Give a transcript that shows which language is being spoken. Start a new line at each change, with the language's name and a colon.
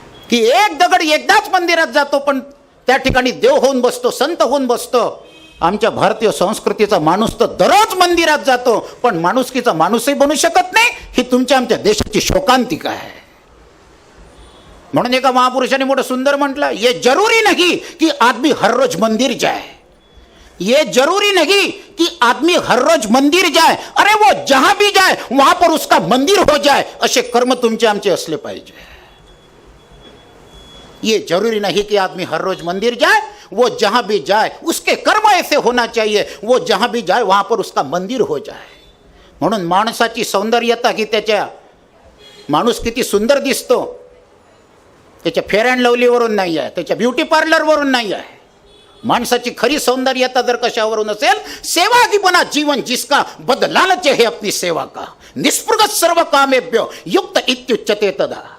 Marathi: की एक दगड एकदाच मंदिरात जातो पण त्या ठिकाणी देव होऊन बसतो, संत होऊन बसतो. आमच्या भारतीय संस्कृतीचा माणूस तर दररोज मंदिरात जातो पण माणुसकीचा माणूसही बनू शकत नाही. ही तुमच्या आमच्या देशाची शोकांतिका आहे. म्हणून एका महापुरुषाने मोठं सुंदर म्हटलं,
Hindi: ये जरूरी नहीं कि आदमी हर रोज मंदिर जाए, ये जरूरी नहीं कि आदमी हर रोज मंदिर जाए, अरे वो जहां भी जाए वहां पर उसका मंदिर हो जाए.
Marathi: असे कर्म तुमचे आमचे असले पाहिजे.
Hindi: ये जरूरी नहीं कि आदमी हर रोज मंदिर जाए, वो जहां भी जाए उसके कर्म ऐसे होना चाहिए, वो जहां भी जाए वहां पर उसका मंदिर हो जाए.
Marathi: म्हणून माणसाची सौंदर्यता की त्याच्या माणूस किती सुंदर दिसतो त्याच्या फेअर अँड लवलीवरून नाही आहे, त्याच्या ब्युटी पार्लरवरून नाही आहे. माणसाची खरी सौंदर्यता जर कशावरून असेल,
Hindi: सेवा की बना जीवन जिसका बदलालच है अपनी सेवा का,
Sanskrit: निस्पृग सर्व कामेभ्य युक्त इत्युच्यते तदा.